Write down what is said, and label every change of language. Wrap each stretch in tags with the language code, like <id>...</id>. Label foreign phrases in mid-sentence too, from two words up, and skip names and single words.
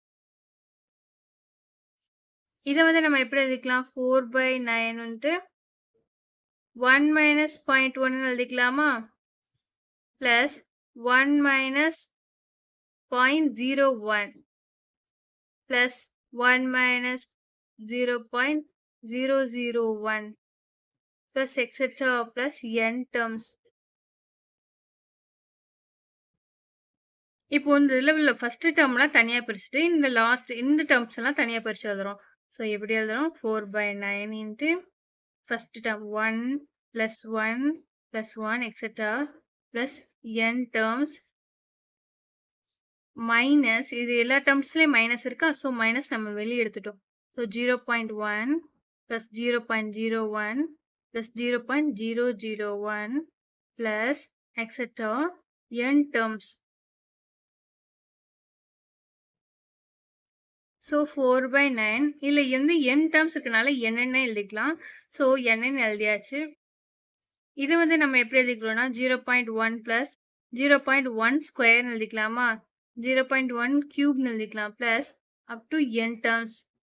<ta>இதை வந்து நம்ம எப்படி எழுதிக்கலாம்? 4/9 வந்துட்டு 1 minus 0.1 எழுதிக்கலாமா?</ta> <en>plus 1 minus 0.01 plus 1 minus 0.001 plus etc. plus n terms.</en> <ta>இப்போ இந்த இதில்</ta> <en>first termlaam</en> <ta>தனியாக பிரிச்சுட்டு இந்த லாஸ்ட் இந்த டேர்ம்ஸ் எல்லாம் தனியாக பிரித்து எழுதுறோம். ஸோ எப்படி எழுதுறோம்? 4/9</ta> <en>into first term 1 plus 1 plus 1 etc. plus n terms</en> <ta>மைனஸ் இது எல்லா டேர்ம்ஸ்லயும் மைனஸ் இருக்கா? ஸோ மைனஸ் நம்ம வெளியே எடுத்துட்டோம். ஸோ</ta> <en>0.1 plus 0.01 plus 0.001 plus etc. n terms.</en> <ta>ஸோ 4/9 இல்லை வந்து</ta> <en>n terms</en> <ta>இருக்கனால என்னென்ன எழுதிக்கலாம். ஸோ என்னன்னு எழுதியாச்சு. இது வந்து நம்ம எப்படி எழுதிக்கிறோம்னா</ta> <en>0.1 plus 0.1</en> <ta>ஸ்கொயர் எழுதிக்கலாமா, 0.1 கியூப் எழுதிக்கலாம்</ta> <en>plus up to n terms.</en>